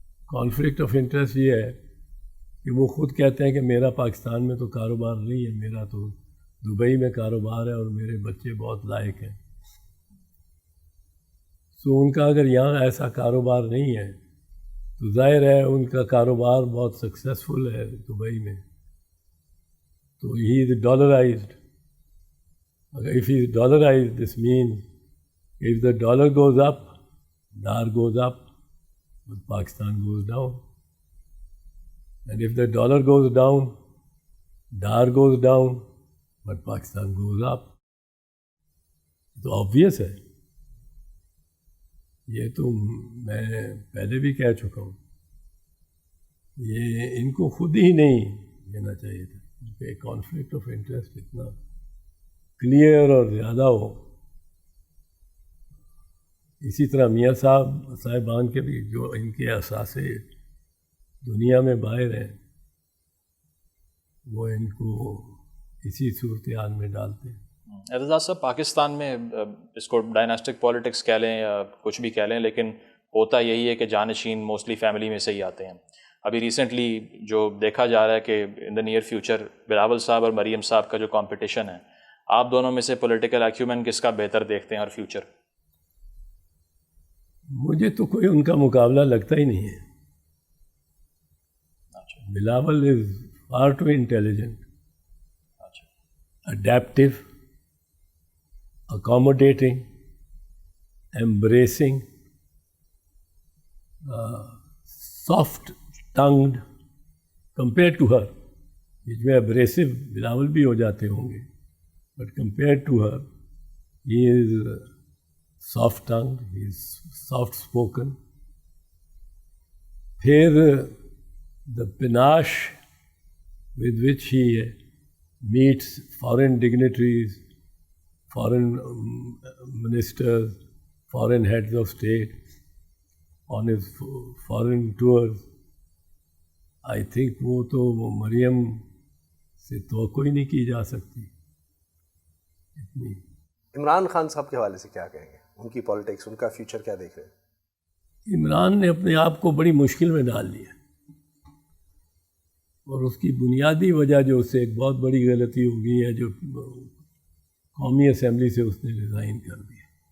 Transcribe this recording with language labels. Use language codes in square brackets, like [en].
[ur] Conflict of interest یہ ہے کہ وہ خود کہتے ہیں کہ میرا پاکستان میں تو کاروبار نہیں ہے, میرا تو دبئی میں کاروبار ہے اور میرے بچے بہت لائق ہیں. تو ان کا اگر یہاں ایسا کاروبار نہیں ہے تو ظاہر ہے ان کا کاروبار بہت سکسیزفل ہے دبئی میں, تو [en] He is dollarized. اگر if he is dollarized, this means if the dollar goes up, DAR goes up, but Pakistan goes down. And if the dollar goes down, DAR goes down, but Pakistan goes up. [ur] تو obvious ہے, یہ تو میں پہلے بھی کہہ چکا ہوں, یہ ان کو خود ہی نہیں لینا چاہیے تھا. ان پہ کانفلکٹ آف انٹرسٹ اتنا کلیئر اور زیادہ ہو. اسی طرح میاں صاحبان کے بھی جو ان کے اثاثے دنیا میں باہر ہیں, وہ ان کو اسی صورتحال میں ڈالتے ہیں. اعتزاز صاحب, پاکستان میں اس کو ڈائناسٹک پالیٹکس کہہ لیں یا کچھ بھی کہہ لیں, لیکن ہوتا یہی ہے کہ جانشین موسٹلی فیملی میں سے ہی آتے ہیں. ابھی ریسنٹلی جو دیکھا جا رہا ہے کہ [en] in the near future [ur] بلاول صاحب اور مریم صاحب کا جو کمپٹیشن ہے, آپ دونوں میں سے پولیٹیکل ایکیومن کس کا بہتر دیکھتے ہیں اور فیوچر؟ مجھے تو کوئی ان کا مقابلہ لگتا ہی نہیں ہے. [en] Bilawal is far too intelligent, adaptive, accommodating, embracing, soft-tongued compared to her. [ur] اس میں abrasive بلاول بھی ہو جاتے ہوں گے, [en] but compared to her, he is soft-tongued, he is soft-spoken. پھر the panache with which he meets foreign dignitaries, foreign ministers, foreign heads of state on his foreign tours. I think [ur] وہ تو مریم سے توقع ہی نہیں کی جا سکتی اتنی. عمران خان صاحب کے حوالے سے کیا کہیں گے؟ ان کی پالیٹکس, ان کا فیوچر کیا دیکھ رہے ہیں؟ عمران نے اپنے آپ کو بڑی مشکل میں ڈال لیا, اور اس کی بنیادی وجہ جو اس سے ایک بہت بڑی غلطی ہو گئی ہے, جو قومی اسمبلی سے اس نے ریزائن کر دیا.